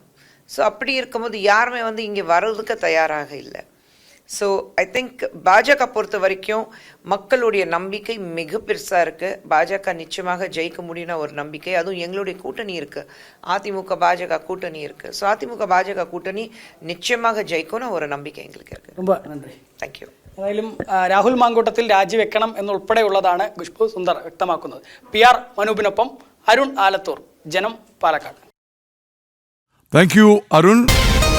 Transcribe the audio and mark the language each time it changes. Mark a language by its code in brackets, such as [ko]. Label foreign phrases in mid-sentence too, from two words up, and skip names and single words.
[ta] ஸோ அப்படி இருக்கும்போது யாருமே வந்து இங்கே வர்றதுக்கு தயாராக இல்லை. [en] so I think [ta] பாஜக பொறுத்த வரைக்கும் மக்களுடைய நம்பிக்கை மிக பெருசாக இருக்குது. பாஜக நிச்சயமாக ஜெயிக்க முடியும்னா ஒரு நம்பிக்கை. அதுவும் எங்களுடைய கூட்டணி இருக்குது, அதிமுக பாஜக கூட்டணி இருக்குது. ஸோ அதிமுக பாஜக கூட்டணி நிச்சயமாக ஜெயிக்கும்னு ஒரு നம்பிக்கை എங்களுக்கு இருக்குது. ரொம்ப நன்றி. [en] thank you. [ml] ഏതായാലും രാഹുൽ മാങ്കൂട്ടത്തിൽ രാജിവെക്കണം എന്നുൾപ്പെടെയുള്ളതാണ് ഖുഷ്ബു സുന്ദർ വ്യക്തമാക്കുന്നത്. PR മനൂപിനൊപ്പം അരുൺ ആലത്തൂർ, ജനം, പാലക്കാട്. [en] thank you അരുൺ.